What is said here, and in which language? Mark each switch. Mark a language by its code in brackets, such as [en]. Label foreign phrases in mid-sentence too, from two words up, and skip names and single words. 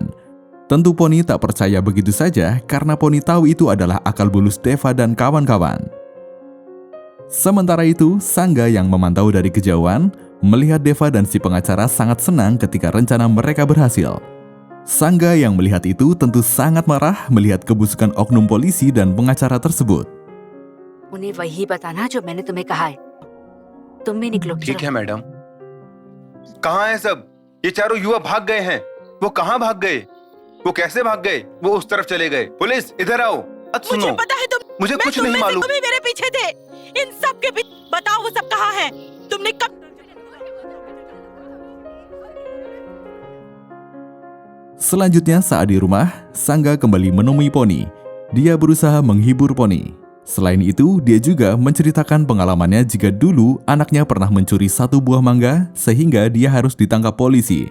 [id] Tentu Poni tak percaya begitu saja karena Poni tahu itu adalah akal bulus Deva dan kawan-kawan. Sementara itu, Sangga yang memantau dari kejauhan melihat Deva dan si pengacara sangat senang ketika rencana mereka berhasil. Sangga yang melihat itu tentu sangat marah melihat kebusukan oknum polisi dan pengacara tersebut. [hi] उन्हें वही बताना जो मैंने तुम्हें कहा है। तुम भी निकलो। ठीक है मैडम। कहाँ है सब? ये चारों युवा भाग गए हैं। वो कहाँ भाग गए? वो कैसे भाग गए? वो उस तरफ चले गए। पुलिस इधर आओ। सुनो, मुझे पता है तुम मुझे कुछ नहीं मालूम। तुम भी मेरे पीछे थे। इन सब के बीच बताओ वो सब कहाँ है? तुमने कब? [id] Selanjutnya saat di rumah, Sangga kembali menemui Pony. Dia berusaha menghibur Pony. Selain itu, dia juga menceritakan pengalamannya jika dulu anaknya pernah mencuri satu buah mangga sehingga dia harus ditangkap polisi.